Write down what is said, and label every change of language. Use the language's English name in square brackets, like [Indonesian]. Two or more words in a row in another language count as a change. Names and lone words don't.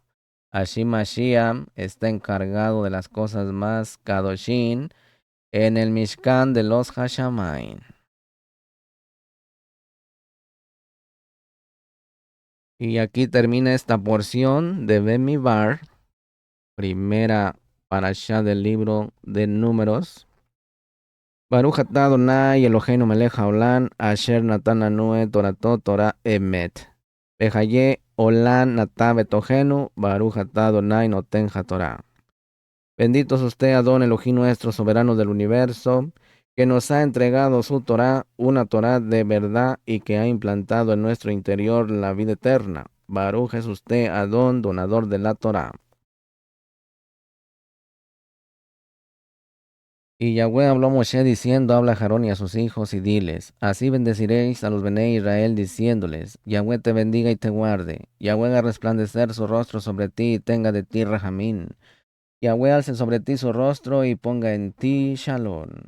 [Spanish] Así Mashiach está encargado de las cosas más kadoshim en el Mishkan de los Hashamain. Y aquí termina esta porción de Bemibar, primera parashá del libro de Números. [Hebrew] ברוך אתה אדוני אלוהינו מלך העולם אשר נתן לנו את תורתו תורת אמת. וחיי עולם נטע בתוכנו ברוך אתה אדוני נותן התורה. [Spanish] Bendito es usted, Adón Elohim nuestro, soberano del universo, que nos ha entregado su Torah, una Torah de verdad y que ha implantado en nuestro interior la vida eterna. Baruch es usted, Adón, donador de la Torah. Y Yahweh habló a Moshe diciendo, habla a Aarón y a sus hijos y diles, así bendeciréis a los [Hebrew] בני ישראל [Spanish] diciéndoles, Yahweh te bendiga y te guarde, Yahweh haga resplandecer su rostro sobre ti y tenga de ti rajamín, Yahweh alce sobre ti su rostro y ponga en ti shalom.